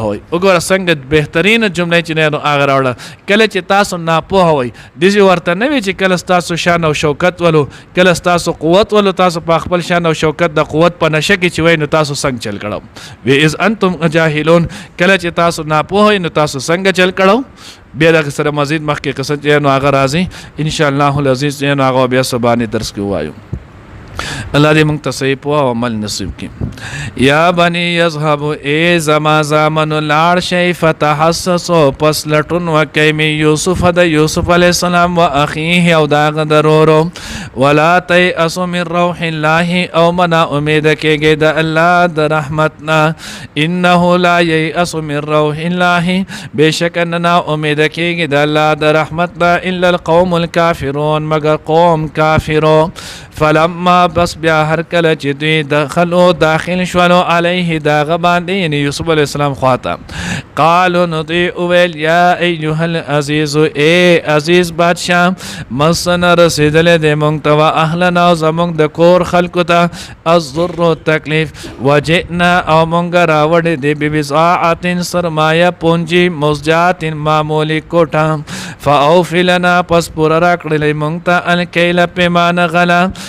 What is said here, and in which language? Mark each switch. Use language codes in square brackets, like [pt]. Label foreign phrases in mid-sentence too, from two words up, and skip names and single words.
[ps] وئ وګوره څنګه بهترینه جمله چې نو هغه راوړه کله چې تاسو ناپوه وئ داسې ورته نه وي چې کله ستاسو شان او شوکت ولو کله ستاسو قوت ولو تاسو په خپل شان او شوکت د قوت په نشه کې چې وئ نو تاسو څنګه چل کړو وی [ar] اذ انتم جاهلون [ps] کله چې تاسو ناپوه وئ نو تاسو څنګه چل کړو بیا دغه سره مزید مخکې قصه چې نو هغه راځي [ar] ان شاء الله العزیز [ps] چې نو هغه بیا سبانه درس کې وایو الله دې موږ ته صحیح پوهه او عمل نصیب کړي [ar] یا بني یذهبوا [ps] ای زما زامن لاړ شئ فتحسسوا پس لټون وکئ [ar] من یوسف [ps] د یوسف علیه السلام [ar] و اخیه [ps] او د هغه د ورورو [ar] ولا تیأسوا من روح الله [ps] او منا امید کېږئ د الله د رحمتنا [ar] انه لا ییأس من روح الله [ps] بېشکه نه نا امید کېږي د الله د رحمتنا [ar] الا القوم الکافرون [ps] مگر قوم کافرو فلما بس بیا هر کله چې دوی داخل شولو علیه د هغه باندې یعنې یوسف علیه السلام خواته قالو نو دوی وویل [ar] یا ایها العزیز [ps] ای عزیز بادشاه مسنه رسېدلی دی موږ ته [ar] و اهلنا [ps] او زموږ د کور خلکو ته الضر تکلیف وجئنا او موږ راوړې دی ببضاعت سرمایه پونجي مزجات معمولي کوټه [ar] فاوفي لنا [ps] پس پوره راکړلی موږ ته الکیل پیمانه غله